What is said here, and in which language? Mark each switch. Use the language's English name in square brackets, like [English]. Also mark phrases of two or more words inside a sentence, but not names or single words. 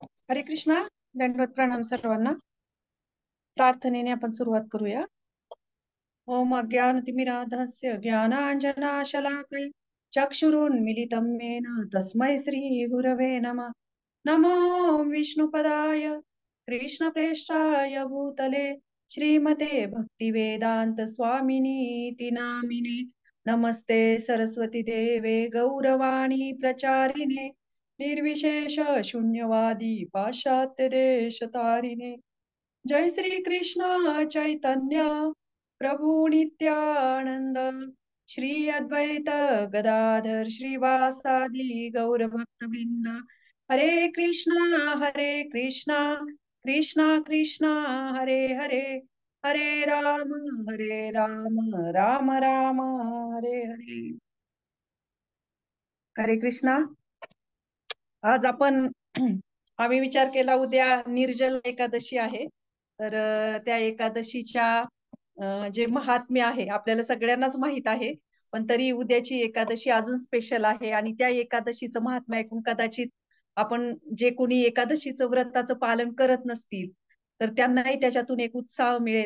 [Marathi] हरे कृष्णा. दंडवत प्रणाम सर्वांना. प्रार्थनेने आपण सुरुवात करूया. [Sanskrit] ओम अज्ञानतिमिरान्धस्य ज्ञानाञ्जनशलाकया चक्षुरुन्मीलितं येन तस्मै श्री गुरवे नमः. नमो विष्णुपदाय कृष्णप्रेष्ठाय भूतले श्रीमते भक्तिवेदांत स्वामिनीति नामिने. नमस्ते सरस्वती देवे गौरवाणी प्रचारिणे निर्विशेष शून्यवादी पाश्चात्य देश तारिणे. जय श्री कृष्ण चैतन्य प्रभु नित्यानंद श्री अद्वैत गदाधर श्रीवासादि गौर भक्त वृंद. हरे कृष्णा कृष्णा कृष्णा हरे हरे, हरे राम राम राम हरे हरे. [Marathi] हरे कृष्णा. आज आपण आम्ही विचार केला उद्या निर्जल एकादशी आहे. तर त्या एकादशीच्या जे महात्म्य आहे आपल्याला सगळ्यांनाच माहित आहे, पण तरी उद्याची एकादशी अजून स्पेशल आहे. आणि त्या एकादशीचं महात्म्य ऐकून कदाचित आपण जे कोणी एकादशीचं व्रताचं पालन करत नसतील तर त्यांनाही त्याच्यातून एक उत्साह मिळेल.